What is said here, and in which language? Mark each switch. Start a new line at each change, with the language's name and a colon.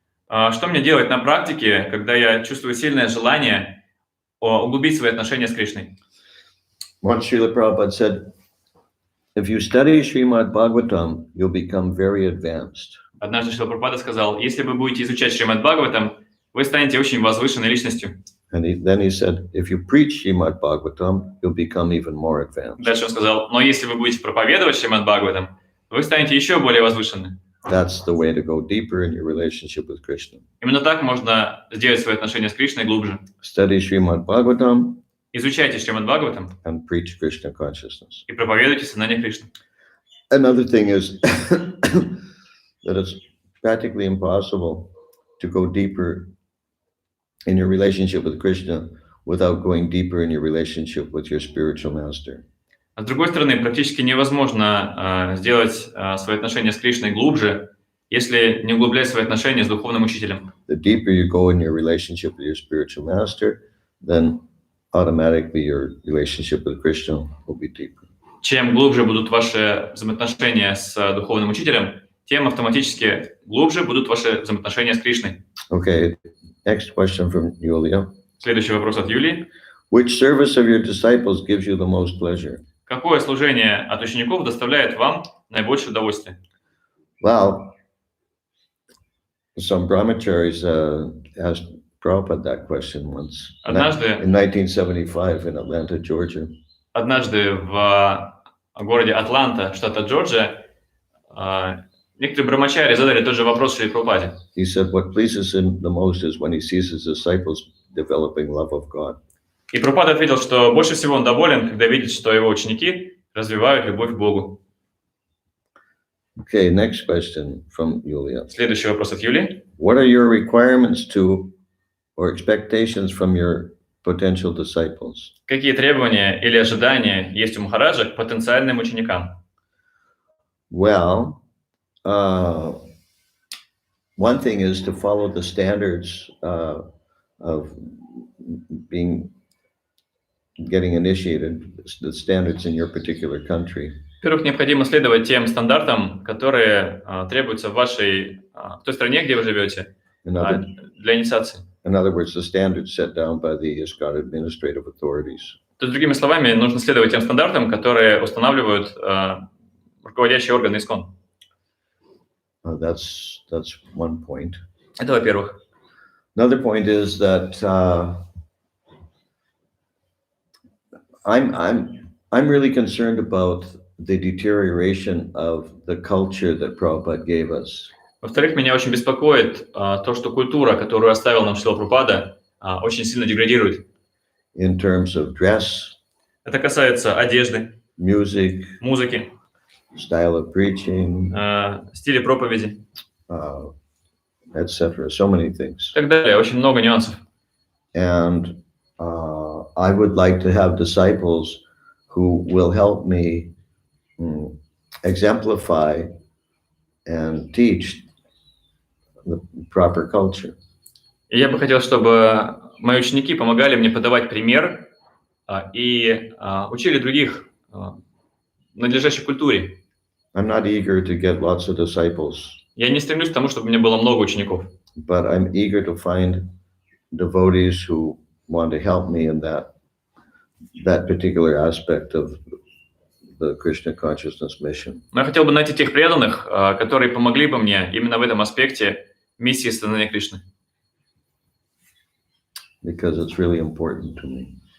Russian: Что мне делать на практике, когда я чувствую сильное желание углубить свои отношения с Кришной?
English: Once Srila Prabhupada said, if you study Srimad Bhagavatam, you'll become very advanced.
Russian: Однажды Шрила Прабхупада сказал, если вы будете изучать Шримад Бхагаватам, вы станете очень возвышенной личностью.
English: And then he said, if you preach Srimad Bhagavatam, you'll become even more advanced.
Russian: Дальше он сказал, но если вы будете проповедовать Шримад Бхагаватам, вы станете еще более возвышенны.
English: That's the way to go deeper in your relationship with Krishna.
Russian: Именно так можно сделать свои отношения с Кришной глубже.
English: Study Srimad Bhagavatam.
Russian: Изучайте Шримад Бхагаватам
English: and preach Krishna consciousness.
Russian: И проповедуйте сознание Кришны.
English: Another thing is that it's practically impossible to go deeper in your relationship with Krishna without going deeper in your relationship with your spiritual master.
Russian: А с другой стороны, практически невозможно сделать свои отношения с Кришной глубже, если не углублять свои отношения с духовным учителем.
English: The deeper you go in your relationship with your spiritual master, then automatically your relationship with Krishna will be deeper.
Russian: Чем глубже будут ваши взаимоотношения с духовным учителем, тем автоматически глубже будут ваши взаимоотношения с Кришной.
English: Okay, next question from Yulia.
Russian: Следующий вопрос от Юлии.
English: Which service of your disciples gives you the most pleasure?
Russian: Какое служение от учеников доставляет вам наибольшее удовольствие?
English: Well, some brahmacharis asked Prabhupada that question once.
Russian: Однажды,
English: in 1975 in Atlanta, Georgia.
Russian: Однажды в городе Атланта, штата Джорджия, некоторые брамачари задали тот же вопрос Шриле Прабхупаде.
English: He said, what pleases him the most is when he sees his disciples developing love of God.
Russian: И Прабхупада ответил, что больше всего он доволен, когда видит, что его ученики развивают любовь к Богу.
English: Okay, next question from Yulia.
Russian: Следующий вопрос от Юлии.
English: What are your requirements to or expectations from your potential disciples?
Russian: Какие требования или ожидания есть у Махараджа к потенциальным ученикам?
English: Well, one thing is to follow the standards of getting initiated, the standards in your particular country.
Russian: Во-первых, необходимо следовать тем стандартам, которые требуются в той стране, где вы живете, для инициации.
English: In other words, the standards set down by the ISKCON administrative authorities.
Russian: То есть, другими словами, нужно следовать тем стандартам, которые устанавливают руководящие органы ИСККОН.
English: That's one point.
Russian: Это во-первых.
English: Another point is that I'm really concerned about the deterioration of the culture that Prabhupada gave us.
Russian: Во-вторых, меня очень беспокоит то, что культура, которую оставил нам Шрила Прабхупада, очень сильно деградирует.
English: in terms of dress,
Russian: Это касается одежды,
English: music,
Russian: музыки,
English: style of preaching,
Russian: стиля проповеди
English: etc. So many things.
Russian: и так далее. Очень много нюансов.
English: And I would like to have disciples who will help me exemplify and teach the proper culture.
Russian: И я бы хотел, чтобы мои ученики помогали мне подавать пример и учили других надлежащей культуре.
English: I'm not eager to get lots of disciples,
Russian: Я не стремлюсь к тому, чтобы у меня было много учеников,
English: but I'm eager to find devotees who want to help me in that particular aspect of the Krishna consciousness mission.
Russian: но я хотел бы найти тех преданных, которые помогли бы мне именно в этом аспекте миссии становления Кришны.
English: Because it's really important to me.